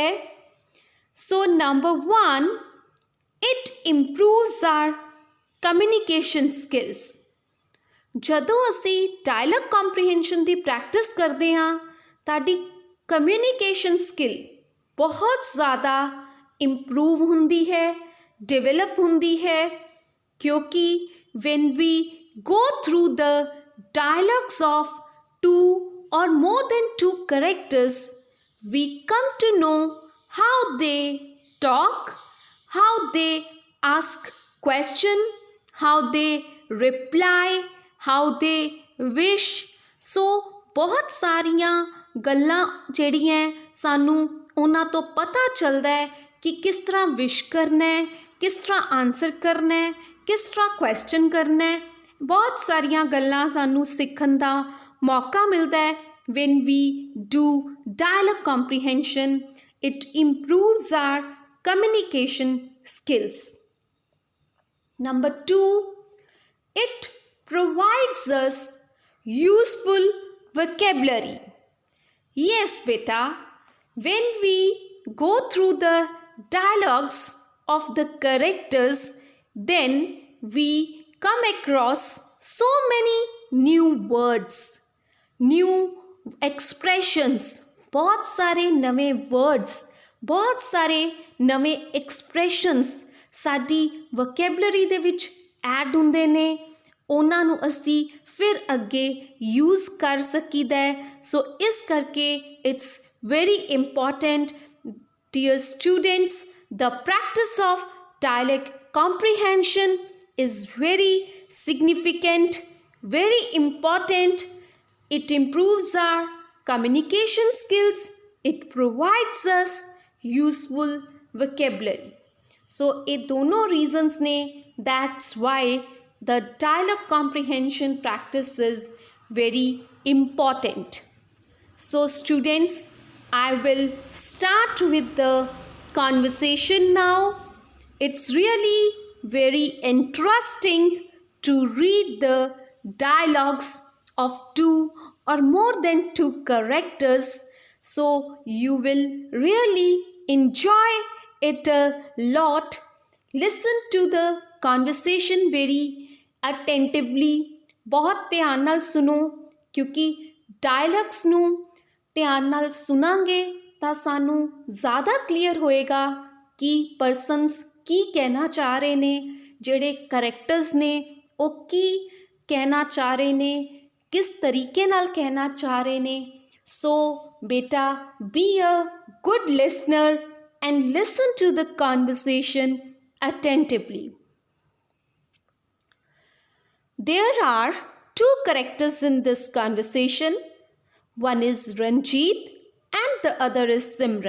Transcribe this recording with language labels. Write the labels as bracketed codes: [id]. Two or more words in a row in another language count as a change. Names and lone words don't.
[en] so number 1, it improves our communication skills. [pa] ਜਦੋਂ ਅਸੀਂ [en] dialogue comprehension [pa] ਦੀ ਪ੍ਰੈਕਟਿਸ ਕਰਦੇ ਹਾਂ, ਤੁਹਾਡੀ [en] communication skill [pa] ਬਹੁਤ ਜ਼ਿਆਦਾ ਇੰਪਰੂਵ ਹੁੰਦੀ ਹੈ, ਡਿਵੈਲਪ ਹੁੰਦੀ ਹੈ, ਕਿਉਂਕਿ [en] when we go through the dialogues of two or more than two characters, we come to know how they talk, how they ask question, how they reply, how they wish. [pa] So ਬਹੁਤ ਸਾਰੀਆਂ ਗੱਲਾਂ ਜਿਹੜੀਆਂ ਸਾਨੂੰ ਉਹਨਾਂ ਤੋਂ ਪਤਾ ਚੱਲਦਾ ਹੈ ਕਿ ਕਿਸ ਤਰ੍ਹਾਂ ਵਿਸ਼ ਕਰਨਾ ਹੈ, ਕਿਸ ਤਰ੍ਹਾਂ ਆਨਸਰ ਕਰਨਾ ਹੈ, ਕਿਸ ਤਰ੍ਹਾਂ ਕੁਐਸਚਨ ਕਰਨਾ ਹੈ। ਬਹੁਤ ਸਾਰੀਆਂ ਗੱਲਾਂ ਸਾਨੂੰ ਸਿੱਖਣ ਦਾ ਮੌਕਾ ਮਿਲਦਾ ਹੈ [en] when we do dialogue comprehension. It improves our communication skills. Number 2, it provides us useful vocabulary. Yes beta, when we go through the dialogues of the characters, then we come across so many new words, new expressions, [pa] ਬਹੁਤ ਸਾਰੇ ਨਵੇ words, ਬਹੁਤ ਸਾਰੇ ਨਵੇ expressions ਸਾਡੀ vocabulary ਦੇ ਵਿੱਚ ਐਡ ਹੁੰਦੇ ਨੇ। ਉਹਨਾਂ ਨੂੰ ਅਸੀਂ ਫਿਰ ਅੱਗੇ ਯੂਜ਼ ਕਰ ਸਕੀਦਾ ਹੈ। [en] ਸੋ [pa] ਇਸ ਕਰਕੇ [en] its very important, dear students, the practice of dialogue comprehension is very significant, very important. It improves our communication skills, It provides us useful vocabulary. So [hi] ये दोनों [en] reasons ने that's why the dialogue comprehension practice is very important. So students, I will start with the conversation now. It's really very interesting to read the dialogues of two or more than two characters. So you will really enjoy it a lot. Listen to the conversation very attentively. [pa] ਬਹੁਤ ਧਿਆਨ ਨਾਲ ਸੁਣੋ ਕਿਉਂਕਿ ਡਾਇਲੌਗਸ ਨੂੰ ਧਿਆਨ ਨਾਲ ਸੁਣਾਂਗੇ ਤਾਂ ਸਾਨੂੰ ਜ਼ਿਆਦਾ ਕਲੀਅਰ ਹੋਏਗਾ ਕਿ ਪਰਸਨਸ ਕੀ ਕਹਿਣਾ ਚਾਹ ਰਹੇ ਨੇ, ਜਿਹੜੇ ਕਰੈਕਟਰਸ ਨੇ ਉਹ ਕੀ ਕਹਿਣਾ ਚਾਹ ਰਹੇ ਨੇ, ਕਿਸ ਤਰੀਕੇ ਨਾਲ ਕਹਿਣਾ ਚਾਹ ਰਹੇ ਨੇ. ਸੋ ਬੇਟਾ [en] be a good listener and listen to the conversation attentively. There are two characters in this conversation. One is Ranjit and the other is Simran.